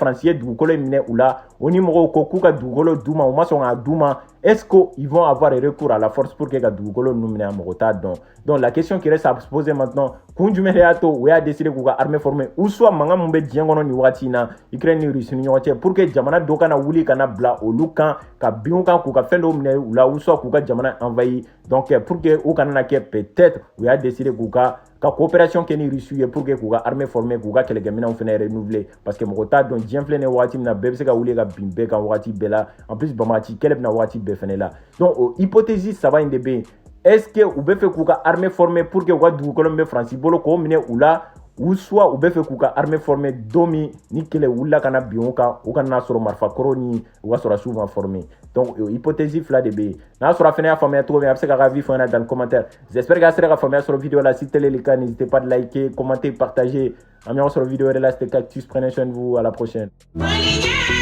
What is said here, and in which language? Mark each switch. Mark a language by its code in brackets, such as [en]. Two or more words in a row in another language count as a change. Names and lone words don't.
[bm] Faransi ye dugukolo in minɛ u la o ni mɔgɔw ko k'u ka dugukolo d'u ma u ma sɔn k'a d'u ma [fr] est ce que ils vont avoir recours à la force pour que [bm] ka dugukolo ninnu minɛ mɔgɔ t'a dɔn [fr] donc la question qui reste à se poser maintenant [bm] kun jumɛn de y'a to u y'a décidé k'u ka [fr] armée former ou soit [bm] mankan mun bɛ diɲɛ kɔnɔ nin wagati in na Ukraine ni Russie ni ɲɔgɔn cɛ [fr] pour que [bm] jamana dɔ kana wuli kana bila olu kan ka binw kan k'u ka fɛn dɔw minɛ u la [fr] ou soit [bm] k'u ka jamana envahir [fr] donc pour que [bm] u kana na kɛ peut-être u y'a décidé k'u ka coopération kɛ ni Russie ye [fr] pour que [bm] k'u ka [fr] armée former [bm] k'u ka kɛlɛkɛminɛnw fɛnɛ [fr] renouveler parce que [bm] mɔgɔ t'a dɔn diɲɛ filɛ nin wagati min na bɛɛ bɛ se ka wuli ka bin bɛɛ kan wagati bɛɛ la [fr] en plus [bm] banbagaci kɛlɛ bɛna wagati bɛɛ fɛnɛ la donc o hypothèse saba in de bɛ yen [fr] est ce que [bm] u bɛ fɛ k'u ka [fr] armée former pour que [bm] u ka dugukolo min bɛ Faransi bolo k'o minɛ u la [fr] ou soit [bm] u bɛ fɛ k'u ka [fr] armée former [bm] don min ni kɛlɛ wulila ka na bin u kan u kana n'a sɔrɔ marifakɔrɔ ni u ka sɔrɔsiw ma [fr] former donc hypothèse [bm] fila de bɛ yen n'a sɔrɔ a fɛnɛ y'a faamuya cogo min a bɛ se k'a ka avis fɔ n ɲɛna [fr] dans le commentaire j'espère [bm] k'a sera ka faamuya sɔrɔ vidéo la [fr] si tel est le cas n'hésitez pas de liker commenter partager [bm] an bɛ ɲɔgɔn sɔrɔ vidéo wɛrɛ la [fr] c'était Cactus prenez soin de vous à la prochaine.